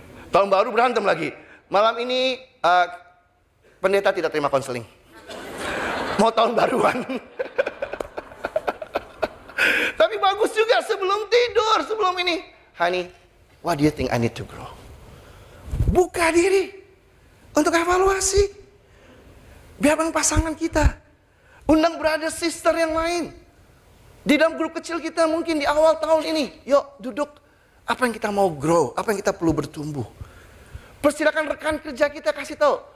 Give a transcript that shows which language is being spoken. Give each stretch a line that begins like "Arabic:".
Indonesian: Tahun baru berantem lagi. Malam ini pendeta tidak terima konseling. Mau tahun baruan. Tapi bagus juga sebelum tidur, sebelum ini.
English: Honey, what do you think I need to grow?
Indonesian: Buka diri untuk evaluasi. Biarkan pasangan kita. Undang
English: brother sister
Indonesian: yang lain. Di dalam grup kecil kita mungkin di awal tahun ini. Yuk duduk. Apa yang kita mau
English: grow?
Indonesian: Apa yang kita perlu bertumbuh? Persilakan rekan kerja kita kasih tahu.